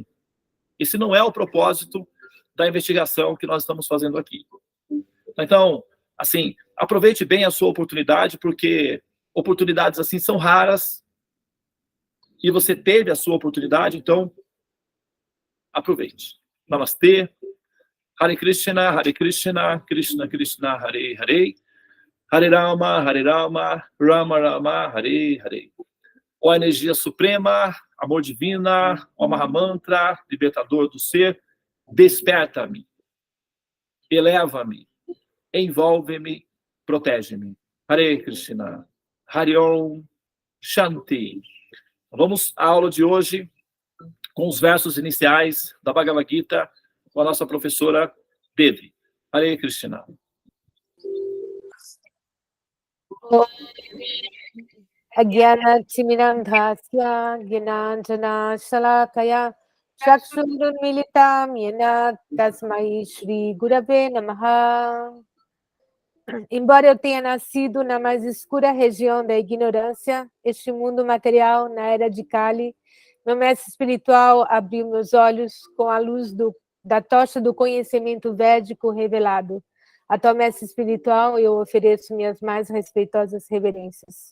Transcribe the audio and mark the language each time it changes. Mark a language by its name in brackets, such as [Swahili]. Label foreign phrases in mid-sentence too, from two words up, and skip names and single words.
[Portuguese] Esse não é o propósito da investigação que nós estamos fazendo aqui. Então, assim, aproveite bem a sua oportunidade, porque oportunidades assim são raras e você teve a sua oportunidade, então aproveite. Namastê, [Sanskrit] Hare Krishna, Krishna Krishna, Hare Hare, Hare Rama, Rama Rama, Hare Hare. [Portuguese] Ó energia suprema, amor divina, ó Mahamantra, libertador do ser, desperta-me, eleva-me, envolve-me, protege-me. [Sanskrit] Hare Krishna, Hare Om, Shanti. [Portuguese] Vamos à aula de hoje com os versos iniciais da Bhagavad Gita com a nossa professora Devi. Hare Krishna. [Sanskrit] Agyanatimirandhasya Gyananjana Shalakaya Chakshurunmilitam Yena Tasmai Shri Gurave Namaha. [Portuguese] Embora eu tenha nascido na mais escura região da ignorância, este mundo material, na era de Kali, meu mestre espiritual abriu meus olhos com a luz da tocha do conhecimento védico revelado. A tal mestre espiritual, eu ofereço minhas mais respeitosas reverências.